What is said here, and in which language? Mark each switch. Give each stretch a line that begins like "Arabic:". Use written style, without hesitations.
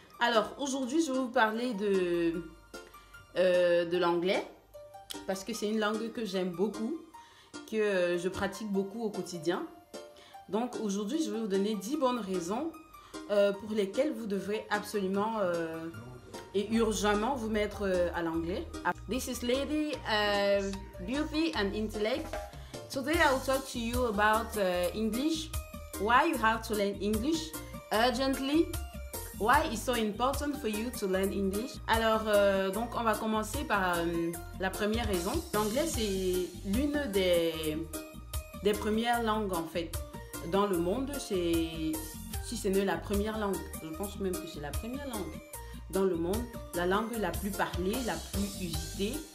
French: Alors, aujourd'hui, je vais vous parler de l'anglais parce que c'est une langue que j'aime beaucoup, que je pratique beaucoup au quotidien. Donc, aujourd'hui, je vais vous donner 10 bonnes raisons pour lesquelles vous devrez absolument et urgemment vous mettre à l'anglais.
English: This is Lady Beauty and Intellect. Today I will talk to you about English, why you have to learn English urgently, why it's so important for you to learn English.
French: Alors, donc on va commencer par la première raison. L'anglais, c'est l'une des premières langues en fait dans le monde. Si ce n'est la première langue, je pense même que c'est la première langue dans le monde, la langue la plus parlée, la plus usitée.